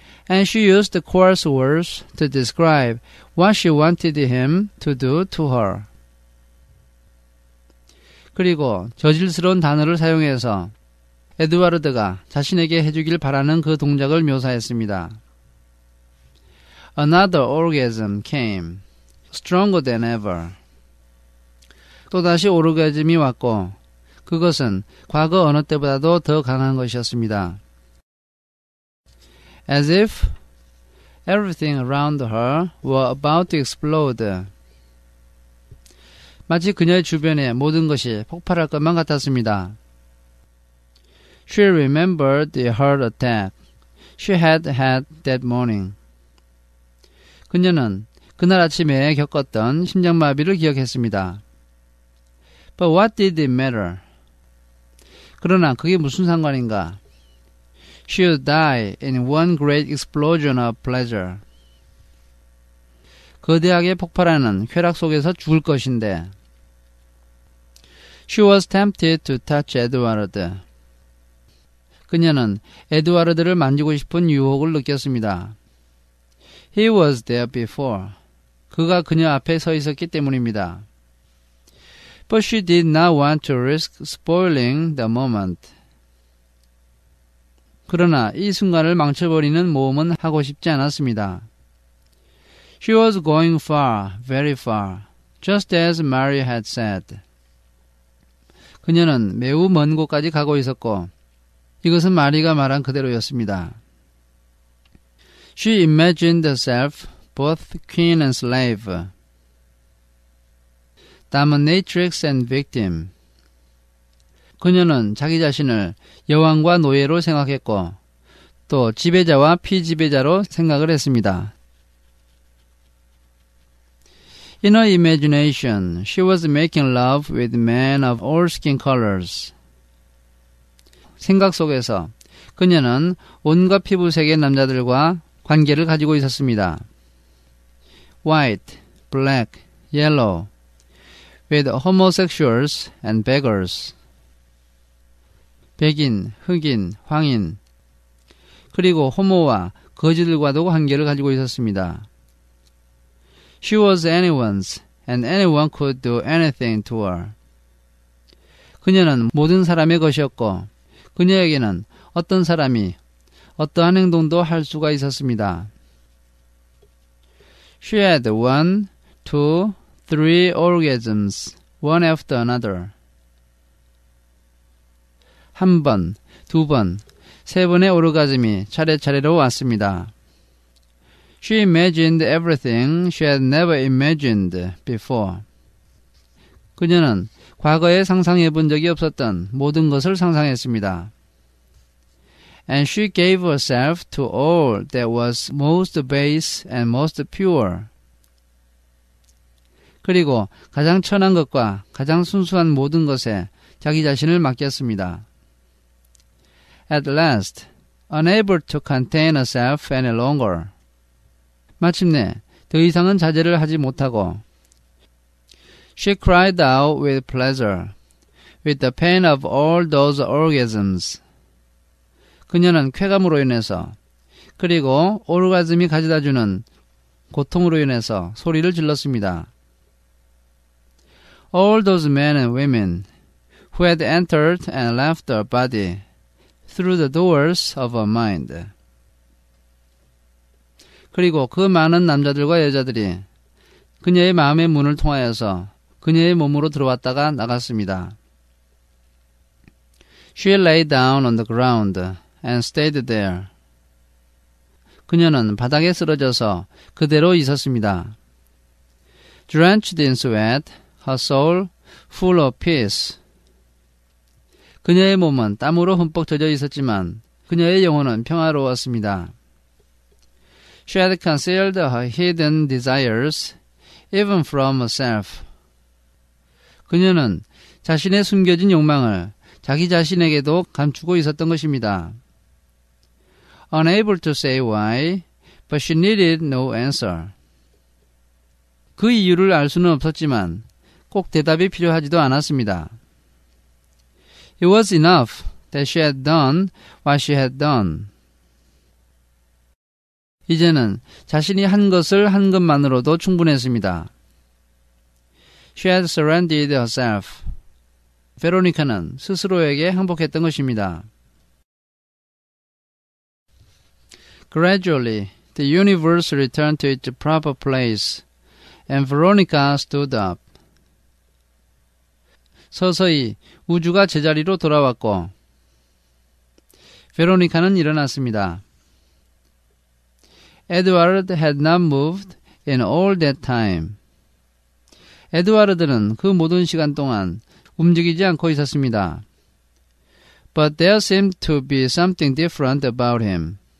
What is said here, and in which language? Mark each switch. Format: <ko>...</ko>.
<en>And she used coarse words to describe what she wanted him to do to her.</en> <ko>그리고 저질스러운 단어를 사용해서 에드와르드가 자신에게 해주길 바라는 그 동작을 묘사했습니다.</ko> <en>Another orgasm came, stronger than ever.</en> <ko>또다시 오르가즘이 왔고 그것은 과거 어느 때보다도 더 강한 것이었습니다.</ko> <en>As if everything around her were about to explode.</en> <ko>마치 그녀의 주변에 모든 것이 폭발할 것만 같았습니다.</ko> <en>She remembered the heart attack she had had that morning.</en> <ko>그녀는 그날 아침에 겪었던 심장마비를 기억했습니다.</ko> <en>But what did it matter?</en> <ko>그러나 그게 무슨 상관인가?</ko> <en>She would die in one great explosion of pleasure.</en> <ko>거대하게 폭발하는 쾌락 속에서 죽을 것인데.</ko> <en>She was tempted to touch Edward.</en> <ko>그녀는 에드와르드를 만지고 싶은 유혹을 느꼈습니다.</ko> <en>He was there before.</en> <ko>그가 그녀 앞에 서 있었기 때문입니다.</ko> <en>But she did not want to risk spoiling the moment.</en> <ko>그러나 이 순간을 망쳐버리는 모험은 하고 싶지 않았습니다.</ko> <en>She was going far, very far, just as Mary had said.</en> <ko>그녀는 매우 먼 곳까지 가고 있었고 이것은 마리가 말한 그대로였습니다.</ko> <en>She imagined herself both queen and slave, dominatrix and victim.</en> <ko>그녀는 자기 자신을 여왕과 노예로 생각했고 또 지배자와 피지배자로 생각을 했습니다.</ko> <en>In her imagination, she was making love with men of all skin colors.</en> <ko>생각 속에서 그녀는 온갖 피부색의 남자들과 관계를 가지고 있었습니다.</ko> <en>White, black, yellow, with homosexuals and beggars.</en> <ko>백인, 흑인, 황인, 그리고 호모와 거지들과도 관계를 가지고 있었습니다.</ko> <en>She was anyone's, and anyone could do anything to her.</en> <ko>그녀는 모든 사람의 것이었고 그녀에게는 어떤 사람이 어떠한 행동도 할 수가 있었습니다.</ko> <en>She had 1, 2, 3 orgasms, one after another.</en> <ko>한 번, 두 번, 세 번의 오르가즘이 차례차례로 왔습니다.</ko> <en>She imagined everything she had never imagined before.</en> <ko>그녀는 과거에 상상해 본 적이 없었던 모든 것을 상상했습니다.</ko> <en>And she gave herself to all that was most base and most pure.</en> <ko>그리고 가장 천한 것과 가장 순수한 모든 것에 자기 자신을 맡겼습니다.</ko> <en>At last, unable to contain herself any longer.</en> <ko>마침내 더 이상은 자제를 하지 못하고</ko> <en>She cried out with pleasure, with the pain of all those orgasms.</en> <ko>그녀는 쾌감으로 인해서 그리고 오르가즘이 가져다주는 고통으로 인해서 소리를 질렀습니다.</ko> <en>All those men and women who had entered and left her body through the doors of her mind.</en> <ko>그리고 그 많은 남자들과 여자들이 그녀의 마음의 문을 통하여서 그녀의 몸으로 들어왔다가 나갔습니다.</ko> <en>She lay down on the ground and stayed there.</en> <ko>그녀는 바닥에 쓰러져서 그대로 있었습니다.</ko> <en>Drenched in sweat, her soul full of peace.</en> <ko>그녀의 몸은 땀으로 흠뻑 젖어 있었지만 그녀의 영혼은 평화로웠습니다.</ko> <en>She had concealed her hidden desires even from herself.</en> <ko>그녀는 자신의 숨겨진 욕망을 자기 자신에게도 감추고 있었던 것입니다.</ko> <en>Unable to say why, but she needed no answer.</en> <ko>그 이유를 알 수는 없었지만 꼭 대답이 필요하지도 않았습니다.</ko> <en>It was enough that she had done what she had done.</en> <ko>이제는 자신이 한 것을 한 것만으로도 충분했습니다.</ko> <en>She had surrendered herself.</en> <ko>베로니카는 스스로에게 항복했던 것입니다.</ko> <en>Gradually, the universe returned to its proper place, and Veronica stood up.</en> <ko>서서히 우주가 제자리로 돌아왔고 베로니카는 일어났습니다.</ko> <en>Edward had not moved in all that time.</en> <ko>에드와르드는 그 모든 시간 동안 움직이지 않고 있었습니다.</ko> <en>But there seemed to be something different about him.</en>